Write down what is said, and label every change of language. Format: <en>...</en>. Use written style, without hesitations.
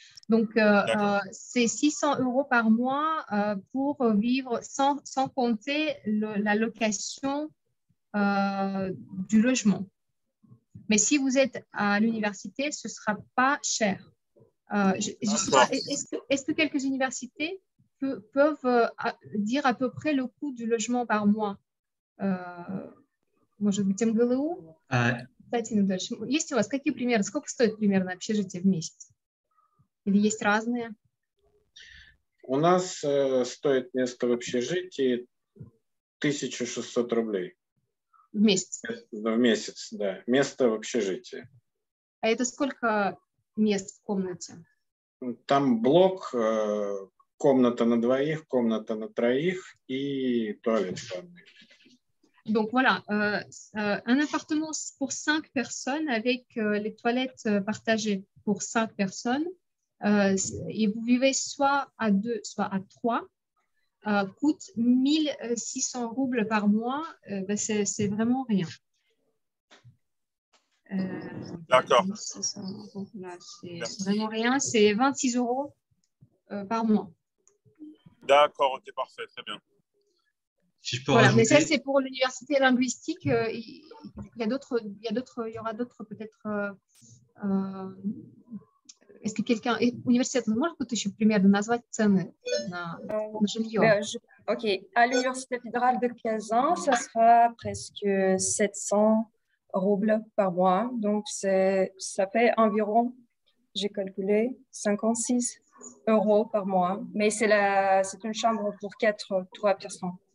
<fr>Donc, c'est 600 euros par mois pour vivre sans compter la location du logement. Mais si vous êtes à l'université, ce ne sera pas cher. Est-ce que quelques universités peuvent dire à peu près le coût du logement par mois?</fr> <ru>Может быть, МГЛУ? Кстати, дальше. Есть у вас какие примеры? Сколько стоит примерно общежитие в месяц? Или есть разные? У нас стоит место в общежитии 1600 рублей. В месяц? В месяц, да. Место в общежитии. А это сколько мест в комнате? Там блок, комната на двоих, комната на троих и туалет в ванной.</ru> <fr>Donc voilà, un appartement pour 5 personnes avec les toilettes partagées pour 5 personnes et vous vivez soit à 2, soit à 3, coûte 1600 roubles par mois, c'est vraiment rien. D'accord. C'est vraiment rien, c'est 26 euros par mois. D'accord, ok, parfait, très bien. Si je peux voilà, rajouter... mais ça, c'est pour l'université linguistique. Il y aura d'autres peut-être. Est-ce que quelqu'un...</fr> <ru>Университет, может быть, еще примерно назвать цены на жилье?</ru> <fr>Ok. À l'Université fédérale de Kazan, ça sera presque 700 roubles par mois. Donc, ça fait environ, j'ai calculé, 56 euros par mois. Mais c'est une chambre pour 3 personnes.</fr>